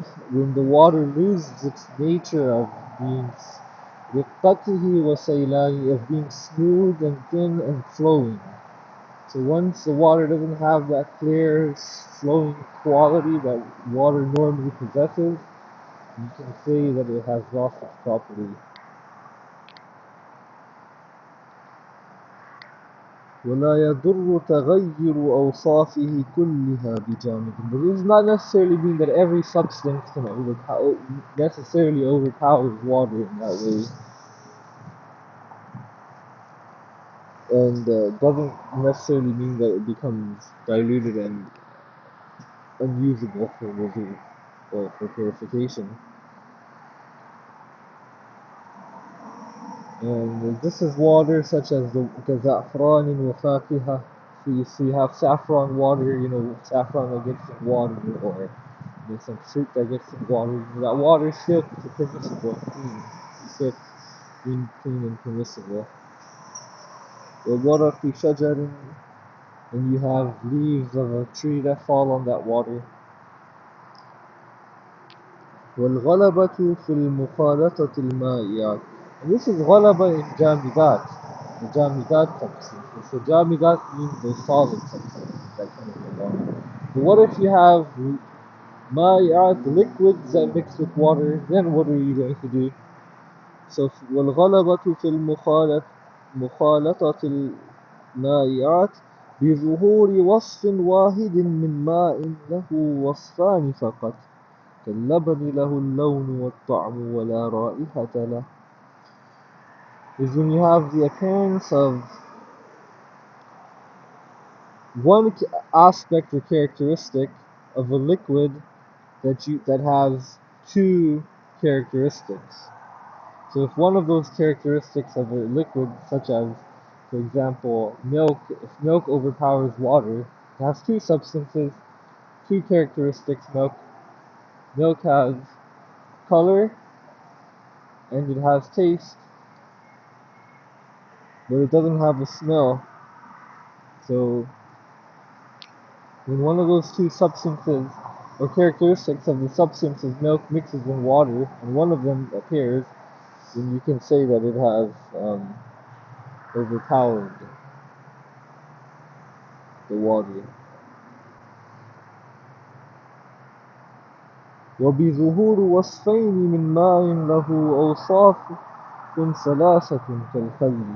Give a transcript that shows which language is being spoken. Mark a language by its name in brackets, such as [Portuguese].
[English] When the water loses its nature of being [Arabic] رقته وسيلانه, [English] of being smooth and thin and flowing. So once the water doesn't have that clear, flowing quality that water normally possesses, you can say that it has lost its property. [Arabic] ولا يضر تغير أوصافه كلها بجامد. [English] But it does not necessarily mean that every substance can necessarily overpowers water in that way. And doesn't necessarily mean that it becomes diluted and unusable for wudu or for purification. And this is water such as the [Arabic] كزعفران وفاكهة. [English] So you have saffron water, saffron that gets in water, or there's some fruit that gets in water. That water is still permissible, clean. It's still clean and permissible. [Arabic] وورق شجر, [English] and you have leaves of a tree that fall on that water. [Arabic] والغلبة في المخالطة المائعة. [English] And this is غلبة in jamidat, the jamidat substances. So jamidat means the solid substances that come in the water. But what if you have ma'iyat, liquids that mix with water? Then what are you going to do? [Arabic] So والغلبة في مخالطة المائعات بظهور وصف واحد من ماء له وصفان فقط كاللبن له اللون والطعم ولا رائحة له. [English] Is when you have the appearance of one aspect or characteristic of a liquid that has two characteristics. So if one of those characteristics of a liquid, such as, for example, milk, if milk overpowers water, it has two substances, two characteristics. Milk has color and it has taste, but it doesn't have a smell. So when one of those two substances or characteristics of the substance of milk mixes in water and one of them appears, then you can say that it has overpowered the water. [Arabic] وبظهور وصفين من ماء له أوصاف ثلاثة كالخل.